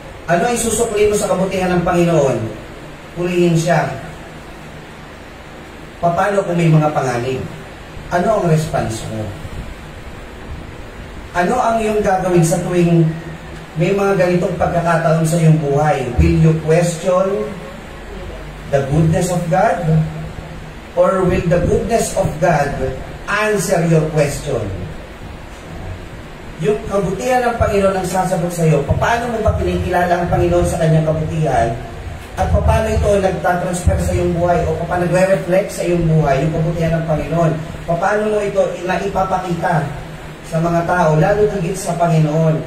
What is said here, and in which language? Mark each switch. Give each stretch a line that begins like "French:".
Filipino: Ano ay susukli mo sa kabutihan ng Panginoon? Purihin siya. Paano kung may mga panganib? Ano ang response mo? Ano ang iyong gagawin sa tuwing may mga ganitong pagkakataon sa iyong buhay?
English: Will you question the goodness of God? Or will the goodness of God answer your question?
Filipino: Yung kabutihan ng Panginoon ang sasagot sa iyo, paano mo ba kinikilala ang Panginoon sa kanyang kabutihan? At paano ito nagtatransfer sa iyong buhay o paano nagre-reflect sa iyong buhay yung kabutihan ng Panginoon? Paano mo ito naipapakita sa mga tao, lalo higit sa Panginoon?